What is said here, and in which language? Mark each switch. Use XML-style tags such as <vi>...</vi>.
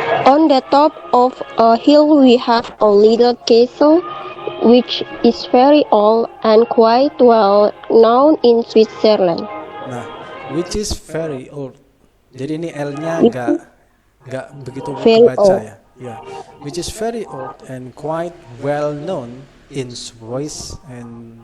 <en>On the top of a hill we have a little castle which is very old and quite well known in Switzerland. Nah, which is very old.</en> <id>Jadi ini L-nya nggak begitu kebaca ya.</id> <en>Yeah, which is very old and quite well known in Switzerland.</en>